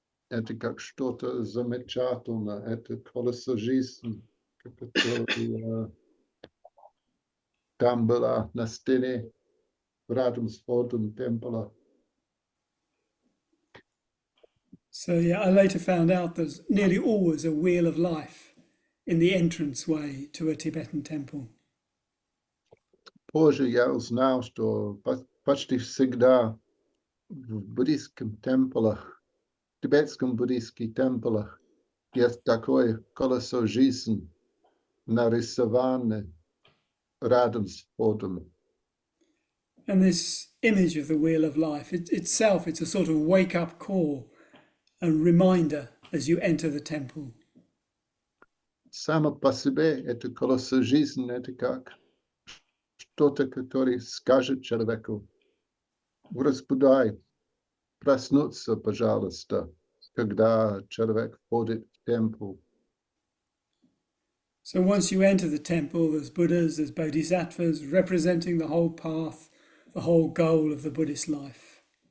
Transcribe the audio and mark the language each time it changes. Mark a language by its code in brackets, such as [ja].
[ru] Это как что-то замечательное. Это колесо жизни, которое там было на стене рядом с входом темпля. [en] So yeah, I later found out there's nearly always a Wheel of Life in the entranceway to a Tibetan temple. [ru] Позже я узнал, что почти всегда в буддийском темплах, тибетском буддийских темплах есть такое колесо жизни, нарисованное рядом с входом. [en] And this image of the Wheel of Life, itself, it's a sort of wake-up call and reminder as you enter the temple. [ru] Само по себе это колесо жизни, это как что-то, которое скажет человеку: разбудай, проснуться, пожалуйста, когда человек входит в темпл. [en] So once you enter the temple, there's Buddhas, there's Bodhisattvas representing the whole path, the whole goal of the Buddhist life.